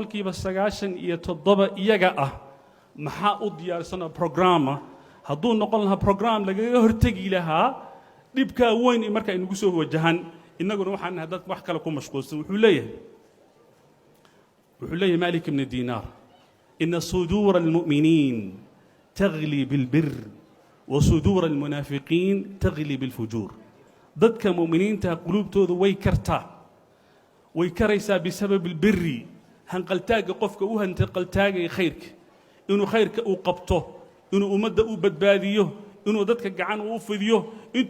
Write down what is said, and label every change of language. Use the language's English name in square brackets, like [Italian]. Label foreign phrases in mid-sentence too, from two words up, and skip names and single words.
[Somali] 97% iyaga ah maxaa u diyaarsan programma hadduu noqon lahaa program lagaga hortegi lahaa dhibka weyn marka ay nagu soo wajahan innaguna waxaan nahay dad wax kale ku mashquulsan wuxuu leeyahay Malik ibn Dinar [Arabic] إن صدور المؤمنين تغلي بالبر وصدور المنافقين تغلي بالفجور [Somali] dadka mu'miniinta qulubtoodu way karaysaa [Arabic] بسبب البر [Somali] hanqaltaaga qofka u hanqaltaagay khayrka inuu khayrka uu qabto inuu ummadda u badbaadiyo inuu dadka gacan u fidiyo intuu